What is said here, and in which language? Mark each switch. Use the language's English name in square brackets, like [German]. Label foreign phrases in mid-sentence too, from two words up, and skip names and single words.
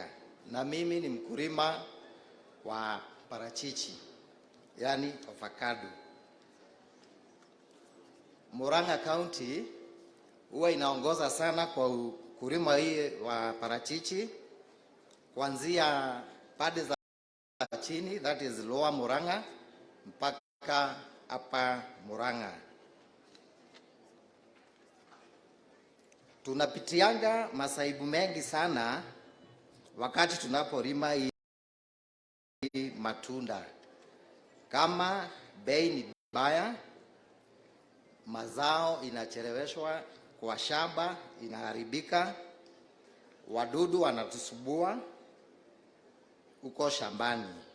[Swahili] Na mimi ni mkulima wa parachichi, yani avocado. Murang'a County huwa inaongoza sana kwa ukulima hii wa parachichi, kuanzia pande za chini, [English] that is [Swahili] Lower Murang'a, mpaka hapa Murang'a. Tunapitianga masaibu mengi sana wakati tunapolima hii matunda. Kama bei ni mbaya, mazao inacheleweshwa kwa shamba, inaharibika, wadudu wanatusubua uko shambani.